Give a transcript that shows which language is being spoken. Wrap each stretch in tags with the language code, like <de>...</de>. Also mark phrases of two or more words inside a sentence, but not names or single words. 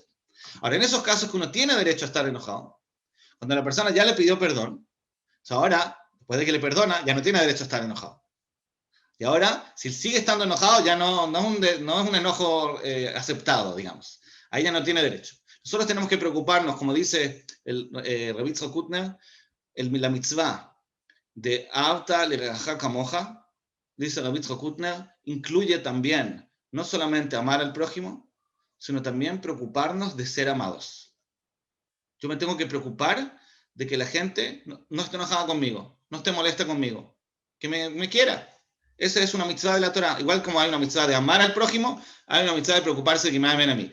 <es>Ahora, en esos casos que uno tiene derecho a estar enojado, cuando la persona ya le pidió perdón, o sea, ahora, después de que le perdona, ya no tiene derecho a estar enojado. Y ahora, si sigue estando enojado, ya no es un enojo aceptado, digamos. Ahí ya no tiene derecho. Nosotros tenemos que preocuparnos, como dice el Rabbi Yitzchak Kutner, la mitzvah de</es> <he>אהבת לרעך כמוך,</he> <es>dice Rabbi Yitzchak Kutner, incluye también no solamente amar al prójimo, sino también preocuparnos de ser amados. Yo me tengo que preocupar de que la gente no esté enojada conmigo, no esté molesta conmigo, que me quiera. Esa es una mitzvah de la Torah. Igual como hay una mitzvah de amar al prójimo, hay una mitzvah de preocuparse de que me amen a mí.</es>